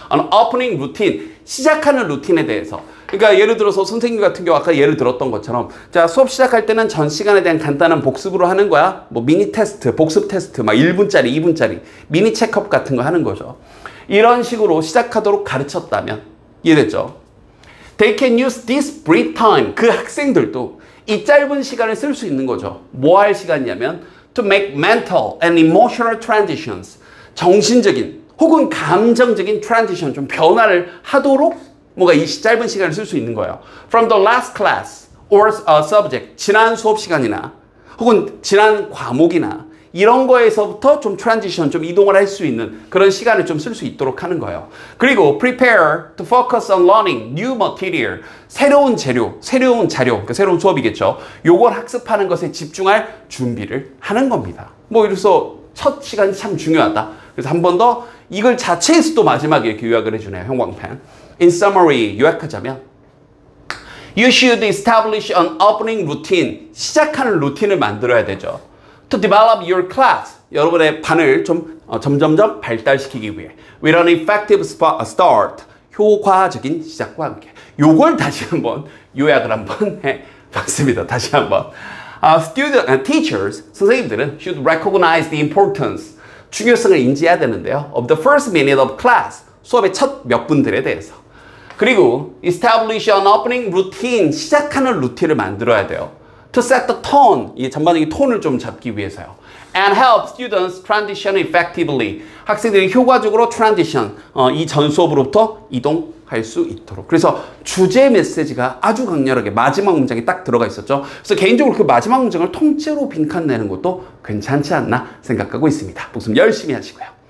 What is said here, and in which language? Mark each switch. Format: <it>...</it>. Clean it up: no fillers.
<en>An opening routine,</en> <ko>시작하는 루틴에 대해서. 그러니까 예를 들어서 선생님 같은 경우 아까 예를 들었던 것처럼, 자, 수업 시작할 때는 전 시간에 대한 간단한 복습으로 하는 거야. 뭐 미니 테스트, 복습 테스트, 막 1분짜리, 2분짜리 미니 체크업 같은 거 하는 거죠. 이런 식으로 시작하도록 가르쳤다면, 이해됐죠?</ko> <en>They can use this brief time.</en> <ko>그 학생들도 이 짧은 시간을 쓸 수 있는 거죠. 뭐 할 시간이냐면</ko> <en>to make mental and emotional transitions.</en> <ko>정신적인 혹은 감정적인 transition, 좀 변화를 하도록 뭔가 이 짧은 시간을 쓸 수 있는 거예요.</ko> <en>From the last class or a subject.</en> <ko>지난 수업 시간이나 혹은 지난 과목이나 이런 거에서부터 좀 트랜지션, 좀 이동을 할 수 있는 그런 시간을 좀 쓸 수 있도록 하는 거예요. 그리고</ko> <en>prepare to focus on learning new material.</en> <ko>새로운 재료, 새로운 자료, 그러니까 새로운 수업이겠죠. 요걸 학습하는 것에 집중할 준비를 하는 겁니다. 뭐 이래서 첫 시간이 참 중요하다. 그래서 한 번 더 이걸 자체에서도 마지막에 이렇게 요약을 해주네요. 형광펜.</ko> <en>In summary,</en> <ko>요약하자면</ko> <en>You should establish an opening routine.</en> <ko>시작하는 루틴을 만들어야 되죠.</ko> <en>To develop your class.</en> <ko>여러분의 반을 좀 점점점 발달시키기 위해.</ko> <en>With an effective start.</en> <ko>효과적인 시작과 함께. 요걸 다시 한번 요약을 한번 해봤습니다. 다시 한번.</ko> <en>Teachers,</en> <ko>선생님들은</ko> <en>should recognize the importance.</en> <ko>중요성을 인지해야 되는데요.</ko> <en>Of the first minute of class.</en> <ko>수업의 첫 몇 분들에 대해서. 그리고</ko> <en>establish an opening routine.</en> <ko>시작하는 루틴을 만들어야 돼요.</ko> <en>To set the tone,</en> <ko>이 전반적인 톤을 좀 잡기 위해서요.</ko> <en>And help students transition effectively.</en> <ko>학생들이 효과적으로 transition, 이 전 수업으로부터 이동할 수 있도록. 그래서 주제 메시지가 아주 강렬하게 마지막 문장에 딱 들어가 있었죠. 그래서 개인적으로 그 마지막 문장을 통째로 빈칸 내는 것도 괜찮지 않나 생각하고 있습니다. 복습 열심히 하시고요.</ko>